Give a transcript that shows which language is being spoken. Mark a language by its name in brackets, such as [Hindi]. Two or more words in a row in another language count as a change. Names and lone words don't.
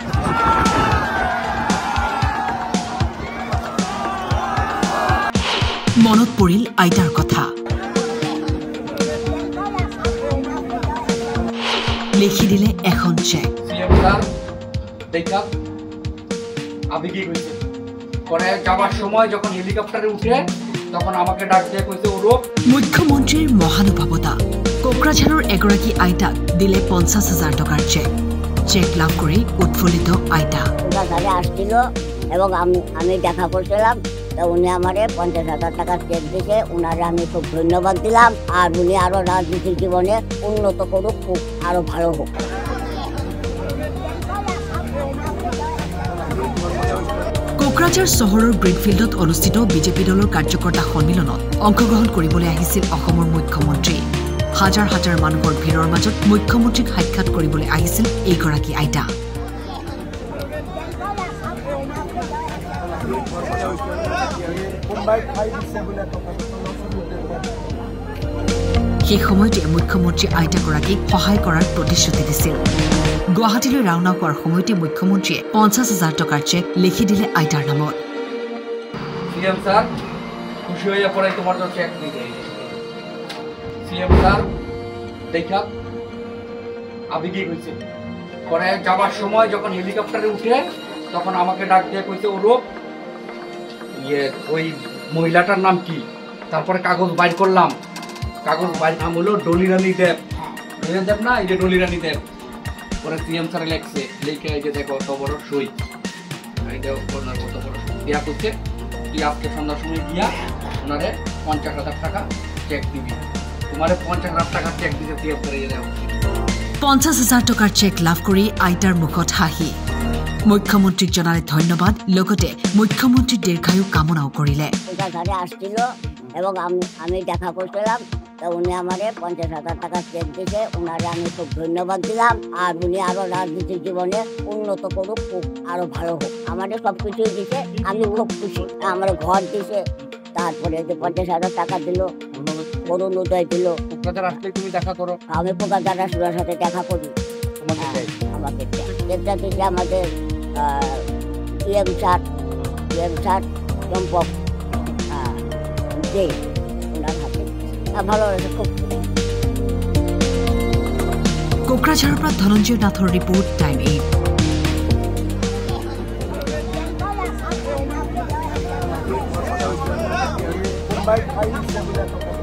[Assamese] মনত পৰিল আইতাৰ কথা। লিখি দিলে এখন চেক। [Bangla] আবেগিক হয়েছে পরে যাবার সময় যখন হেলিকপ্টারে উঠে তখন আমাকে ডাক দিয়ে কইছে ওরো। [Assamese] মুখ্যমন্ত্ৰীৰ মহানুভৱতা। কোকৰাঝাৰৰ এগৰাকী আইতাক দিলে 50,000 টকাৰ চেক। চেক লাভ কৰি উৎফুল্লিত আইতা। [Bangla] আসছিল এবং আমি দেখা করছিলাম, তো উনি আমারে 50,000 টাকার চেক দিয়েছে। উনারে আমি খুব ধন্যবাদ দিলাম। আর উনি আরো রাজনীতির জীবনে উন্নত করুক, খুব আরো ভালো হোক। [Assamese] কোকৰাঝাৰ চহৰৰ গ্ৰীণফিল্ডত অনুষ্ঠিত বিজেপি দলৰ কাৰ্যকৰ্তা সন্মিলনত অংশগ্ৰহণ কৰিবলৈ আহিছিল অসমৰ মুখ্যমন্ত্ৰী। হাজাৰ হাজাৰ মানুহৰ ভিৰৰ মাজত মুখ্যমন্ত্ৰীক সাক্ষাৎ কৰিবলৈ আহিছিল এইগৰাকী আইতা। সেই সময়তে মুখ্যমন্ত্ৰী আইতাগৰাকীক সহায় কৰাৰ প্ৰতিশ্ৰুতি দিছিল। গুৱাহাটীলৈ ৰাওনা হোৱাৰ সময়তে মুখ্যমন্ত্ৰীয়ে 50,000 টকাৰ চেক লিখি দিলে আইতাৰ নামত। [English] CM sir [Bangla] খুশি হয়ে পরে তোমার তো চেক দিতে। [English] CM sir [Bangla] দেখা আবেগিক হয়েছে পরে যাবার সময় যখন হেলিকপ্টারে উঠে তখন আমাকে ডাক দিয়ে কইছে ওরো ওই মহিলাটার নাম কি। তারপরে কাগজ বাইর করলাম, কাগজ বাইর নাম হলো ডলিরানী দেব। দেব না, এই যে ডলিরানী দেব। পরে [English] CM sir [Bangla] লেখছে, লিখে এই যে দেখো অত বড় সই, এইটা ওনার কত বড় দেয়া করছে। কি আজকে সন্ধ্যার সময় গিয়া ওনারে 50,000 টাকা চেক দিবি। তোমারে 50,000 টাকা চেক দিতে [English] CM sir [Bangla] এই দেও। [Assamese] 50,000 টকাৰ চেক লাভ কৰি আইতাৰ মুখত হাঁহি। মুখ্যমন্ত্ৰীক জনালে ধন্যবাদ, লগতে মুখ্যমন্ত্ৰীৰ দীৰ্ঘায়ু কামনাও কৰিলে। [Bangla] আসছিল এবং আমি দেখা করছিলাম, তো উনি আমারে 50,000 টাকার চেক দিয়েছে। উনারে আমি খুব ধন্যবাদ দিলাম। আর উনি আরো রাজনীতির জীবনে উন্নত করুক, খুব আরো ভালো হোক। আমাদের সবকিছুই দিছে, আমি খুব খুশি। আমার ঘর দিছে, তারপরে যে 50,000 টাকা দিল, করুণ উদয় দিল। কোকরাঝার আসলে তুমি দেখা করো। আমি কোকরাঝার রাসুলার সাথে দেখা করি। আমাকে চেকটা দিচ্ছে আমাদের [English] EM sir [Bangla] চম্পক দে, ওনার হাতে ভালো লাগে খুব। [Assamese] কোকৰাঝাৰৰ পৰা ধনঞ্জয় নাথৰ ৰিপৰ্ট, টাইম 8।